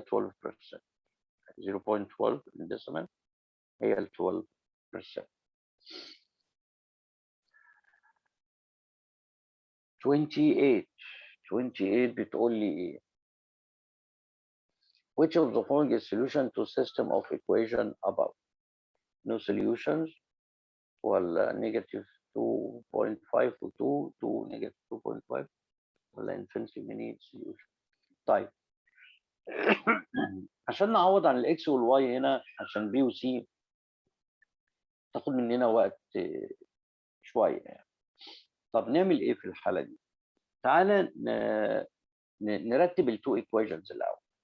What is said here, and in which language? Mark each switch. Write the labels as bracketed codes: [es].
[ar] 0.12 decimal هي ال 12%. [en] 28 [ar] بتقول لي ايه؟ [en] Which of the following is solution to system of equation above? No solutions ولا negative 2.5 و 2 to negative 2.5 ولا infinity many solution. [ar] طيب عشان نعوض عن الاكس والواي هنا عشان بي وسي تاخد مننا وقت شويه يعني. طب نعمل ايه في الحاله دي؟ تعالى نرتب التو ايكويشنز الاول.